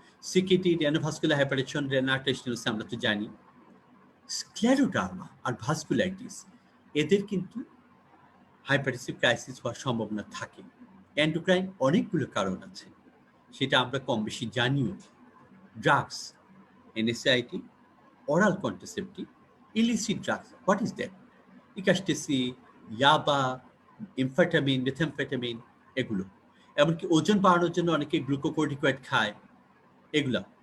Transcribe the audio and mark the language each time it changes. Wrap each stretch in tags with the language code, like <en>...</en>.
<bn>সিকিটি, রেনোভাস্কুলার hypertension, renal artery আমরা তো জানি। স্ক্লেরোডার্মা আর ভাস্কুলাইটিস এদের কিন্তু হাইপারটেনসিভ ক্রাইসিস হওয়ার সম্ভাবনা থাকে। এন্ডোক্রাইন অনেকগুলো কারণ আছে, সেটা আমরা কম বেশি জানিও।</bn> <en>Drugs, NSIT, oral contraceptive, illicit drugs. What is that?</en> <bn>ইকাস্টেসি, ইয়াবা, এমফেটামিন, মেথেমফেটামিন, এগুলো। এমনকি ওজন বাড়ানোর জন্য অনেকে গ্লুকোকর্টিকয়েড খায়, এগুলা।</bn>